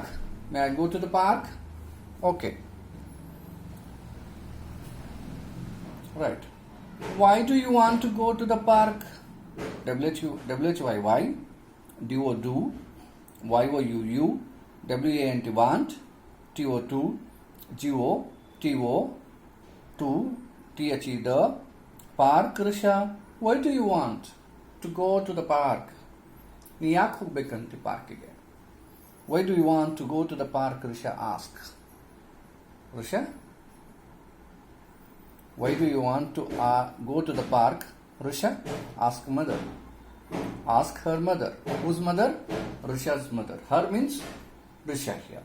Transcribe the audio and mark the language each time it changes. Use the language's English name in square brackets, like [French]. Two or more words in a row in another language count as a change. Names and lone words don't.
[English] May I go to the park? Okay. Right. Why do you want to go to the park? W-H-Y, why? D-O, do. Y-O-U, you. W-A-N-T, want. T-O, G-O, T-O, to. T-H-E, the. Park, Rusha. Why do you want to go to the park? [Kannada] ನೀ ಯಾಕೆ ಹೋಗ್ಬೇಕಂತ ಪಾರ್ಕಿಗೆ? [English] Why do you want to go to the park? Rusha asks. Rusha? Why do you want to go to the park? Rusha? Ask mother. Ask her mother. Whose mother? Rusha's mother. Her means Rusha here.